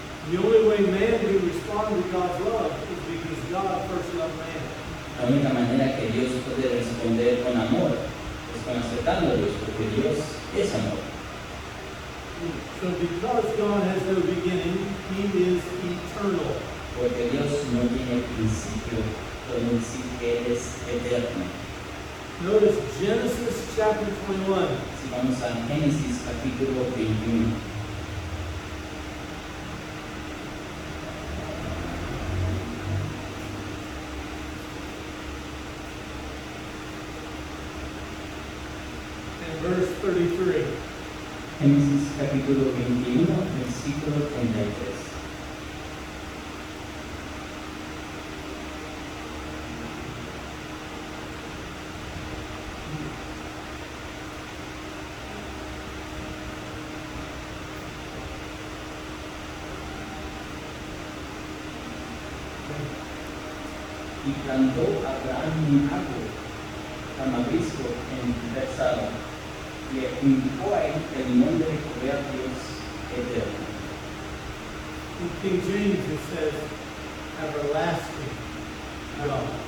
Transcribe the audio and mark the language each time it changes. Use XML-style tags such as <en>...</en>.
<en>The only way man can respond to God's love is because God first loved man.</en> <es>La única manera que Dios puede responder con amor es con aceptando a Dios, porque Dios es amor.</es> <en>So because God has no beginning, He is eternal.</en> <es>Porque Dios no tiene principio, podemos decir que Él es eterno.</es> <en>Notice Genesis chapter 21.</en> <es>Si vamos a Génesis capítulo 21.</es> <en>And verse 33.</en> <es>Génesis capítulo 21, versículo 33. Y plantó Abraham un árbol tamabrisco en Bersaba, y indicó a él el nombre de Jehová Dios eterno.</es> <en>In King James it says, everlasting God.</en>